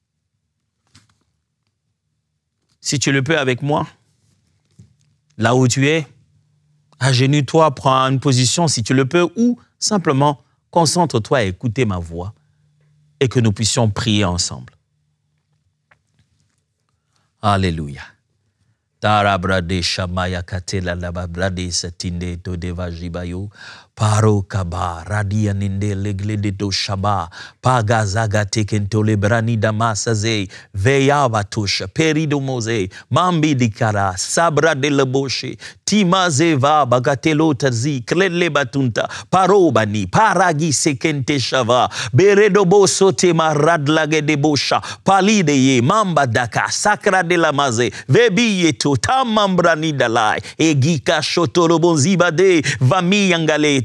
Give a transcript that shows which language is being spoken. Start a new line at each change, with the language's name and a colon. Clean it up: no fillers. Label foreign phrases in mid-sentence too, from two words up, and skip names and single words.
French: Si tu le peux avec moi, là où tu es, agenouille-toi, prends une position si tu le peux, ou simplement concentre-toi à écouter ma voix et que nous puissions prier ensemble. Alléluia. Tarabrade Shamaya Katela Lababrade Satinde Todeva Jibayo. Paro Kaba, Radia Ninde Legle de Do Shaba, Pagazaga Tekentole Brani Damasaze, Veya Batusha, Perido Mose, Mambi Dikara, Sabra de Leboshe, Timazeva, Bagatelo Tazi, Klele Batunta, Parobani, Paragi Sekente Shava, Beredo Bosote Maradlage de Bosha, Palideye, Mamba Daka, Sacra de la Maze, Vebiyeto, Tamambrani Dalai, Egika Shotorobonzibade, Vami Yangale.